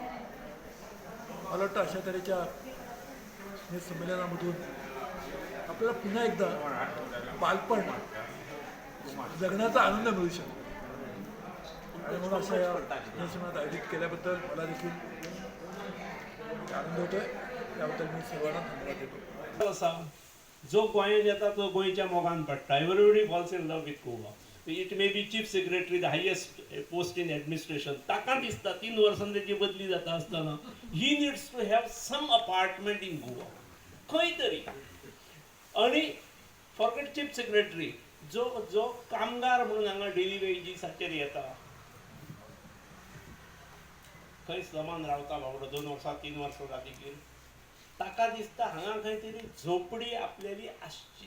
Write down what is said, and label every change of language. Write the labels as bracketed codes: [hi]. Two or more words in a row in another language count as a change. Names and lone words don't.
[mr] मला वाटतं अशा तऱ्हेच्या हे संमेलनामधून आपल्याला पुन्हा एकदा बालपण जगण्याचा आनंद मिळू शकतो. आणि म्हणून अशा या संमेलनात आयोजित केल्याबद्दल मला देखील आनंद होतोय. त्याबद्दल मी सर्वांना धन्यवाद देतो. [kok] जो गोंयांत येता तो गोंयच्या मोगान पडटा. [en] everybody falls in love with Goa. it may be chief secretary the highest post in administration. [kok] ताका दिसता 3 वर्सांनी त्याची बदली जाता आसतना [en] he needs to have some apartment in Goa [kok] खंय तरी. आणि [en] forget chief secretary [kok] जो कामगार म्हणून हांगा [en] daily wagesाचेर [kok] येता, खंय समान रावता बाबडो 2 वर्सां 3 वर्सां जातकीर ताका दिसता हांगा खंय तरी झोपडी आपल्याली आसची.